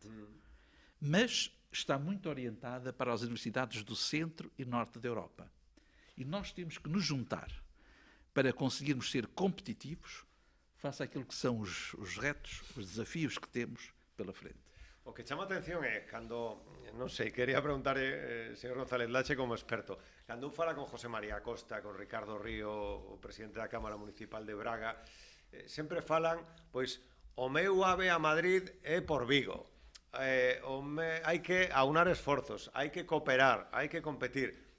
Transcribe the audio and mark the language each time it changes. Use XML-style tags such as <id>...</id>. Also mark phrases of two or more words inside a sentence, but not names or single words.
<pt>Mas está muito orientada para as universidades do centro e norte da Europa. E nós temos que nos juntar para conseguirmos ser competitivos face àquilo que são os retos, os desafios que temos pela frente.</pt> <gl>O que chama a atención é cando, non sei, quería preguntar, señor González Lache como experto, cando un fala con José María Costa, con Ricardo Río, o presidente da Cámara Municipal de Braga, sempre falan, pois, o meu ave a Madrid é por Vigo. Hai que aunar esforzos, hai que cooperar, hai que competir.</gl>